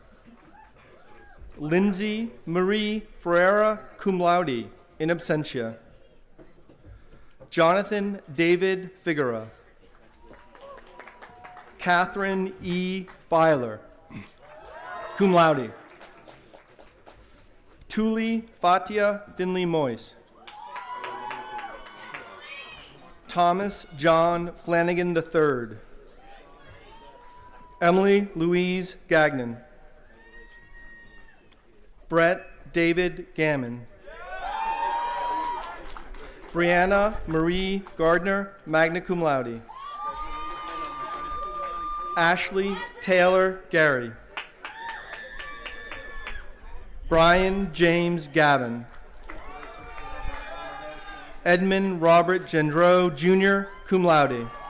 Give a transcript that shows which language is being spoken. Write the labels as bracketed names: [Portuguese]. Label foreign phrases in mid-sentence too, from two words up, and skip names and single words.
[English] Lindsay Marie Ferreira, [Latin] cum laude, in absentia. [English] Jonathan David Figueroa. Catherine E. Filer, [Latin] cum laude. [English] Tuli Fatia Finley Moyes. Thomas John Flanagan III. Emily Louise Gagnon. Brett David Gammon. Brianna Marie Gardner, [Latin] magna cum laude. [English] Ashley Taylor Gary. Brian James Gavin. Edmund Robert Gendreau, Jr., [Latin] cum laude.